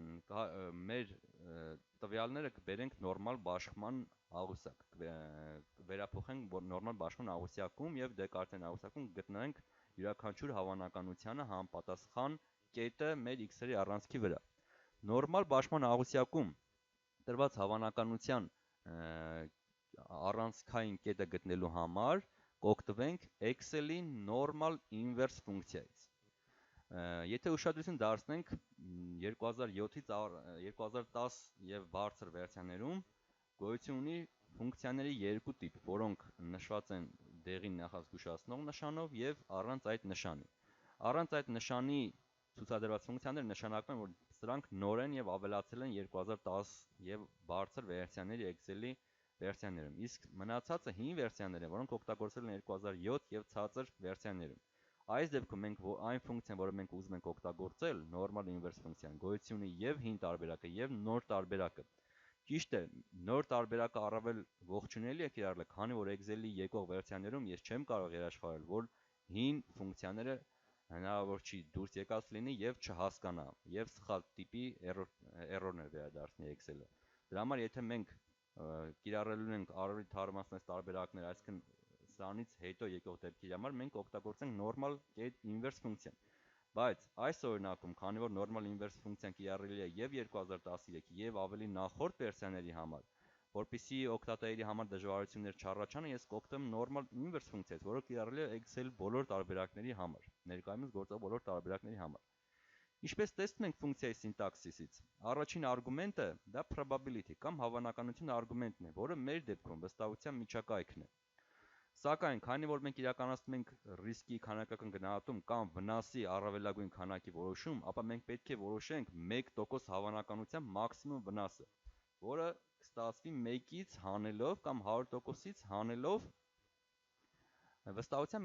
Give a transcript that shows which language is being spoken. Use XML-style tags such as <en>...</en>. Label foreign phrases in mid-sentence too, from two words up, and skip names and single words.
<hy>մեր տվյալները կբերենք նորմալ բաշխման աղյուսակ, վերափոխենք նորմալ բաշխման աղյուսակում եւ Դեկարտյան աղյուսակում գտնենք յուրաքանչյուր հավանականությանը համապատասխան կետը մեր x-երի առանցքի վրա։ Նորմալ բաշխման աղյուսակում տրված հավանականության առանցքային կետը գտնելու համար կօգտվենք Excel-ի</hy> <en>normal inverse</en> <hy>ֆունկցիայից։ Եթե ուշադրություն դարձնենք 2007-ից 2010 եւ բարձր վերսիաներում գոյություն ունի ֆունկցիաների երկու տիպ, որոնք նշված են դեղին նախազգուշացնող նշանով եւ առանց այդ նշանի։ Առանց այդ նշանի ցուցադրված ֆունկցիաները նշանակում են, որ սրանք նոր են եւ ավելացել են 2010 եւ բարձր վերսիաների Excel-ի վերսիաներում, իսկ մնացածը հին վերսիաներ են, որոնք օգտագործվել են 2007 եւ ցածր վերսիաներում։ Այս դեպքում մենք այն ֆունկցիան, որը մենք ուզում ենք օգտագործել,</hy> <en>normal inverse</en> <hy>ֆունկցիան, գոյություն ունի եւ հին տարբերակը եւ նոր տարբերակը։ Ճիշտ է, նոր տարբերակը առավել ողջունելի է կիրառել, քանի որ Excel-ի եկող վերսիաներում ես չեմ կարող երաշխավորել, որ հին ֆունկցիաները հնարավոր չի դուրս եկած լինի եւ չհասկանա եւ սխալ տիպի էրորներ վերադարձնի Excel-ը։ Դրա համար եթե մենք կիրառելու ենք առավել թարմացնած տարբերակներ, այսինքն սրանից հետո եկող դեպքերի համար մենք օգտագործենք</hy> <en>normal inverse</en> <hy>ֆունկցիան։ Բայց այս օրինակում, քանի որ</hy> <en>normal inverse</en> <hy>ֆունկցիան կիրառելի է եւ 2013 եւ ավելի նախորդ վերսիաների համար, որպեսզի օգտատերերի համար դժվարություններ չառաջանան, ես կօգտվեմ</hy> <en>normal inverse</en> <hy>ֆունկցիայից, որը կիրառելի է Excel բոլոր տարբերակների համար, ներկայումս գործող բոլոր տարբերակների համար։ Ինչպես տեսնում ենք ֆունկցիայի սինտաքսիսից, առաջին արգումենտը դա probability կամ հավանականություն արգումենտն է, որը մեր դեպքում վստահության միջակայքն է։ Սակայն, քանի որ մենք իրականացնում ենք ռիսկի քանակական գնահատում կամ վնասի առավելագույն քանակի որոշում, ապա մենք պետք է որոշենք 1% հավանականությամբ մաքսիմում վնասը, որը կստացվի 1-ից հանելով կամ 100%-ից հանելով վստահության</hy>